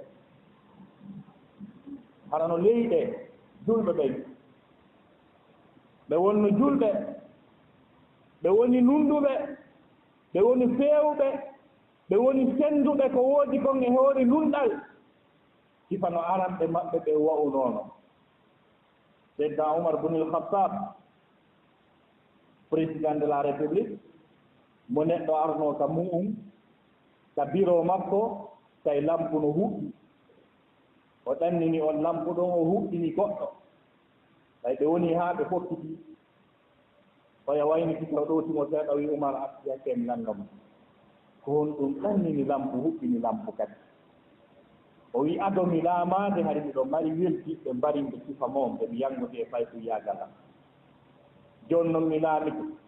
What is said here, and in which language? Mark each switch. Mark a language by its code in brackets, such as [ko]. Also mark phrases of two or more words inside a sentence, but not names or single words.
[ff] hana no leyɗe julɓe ɓen ɓe wonno julɓe ɓe woni nunduɓe ɓe woni feewɓe ɓe woni senduɓe ko woodi kon e hoore nunɗal sifa no aranɓe maɓɓe ɓe wa'unono seydna Oumar bunil Khattab [fr] président de la république [ff] mo neɗɗo arno ka mu'um ka bureau makko tawi lampu no huɓɓi o ɗannini on lampu ɗon o huɓɓini goɗɗo tawi ɓe woni haa ɓe fokkiti oya wayniti taw ɗowtimo seeɗa wi Oumar arti hakkemi nanngam ko on ɗum ɗannini lampu huɓɓini lampu kadi o wi adomi laamaade hari miɗo mari weltiɓe mbarimɓe sifa moom ɓe mi yanngodi e fay yagala jooni noon mi laamito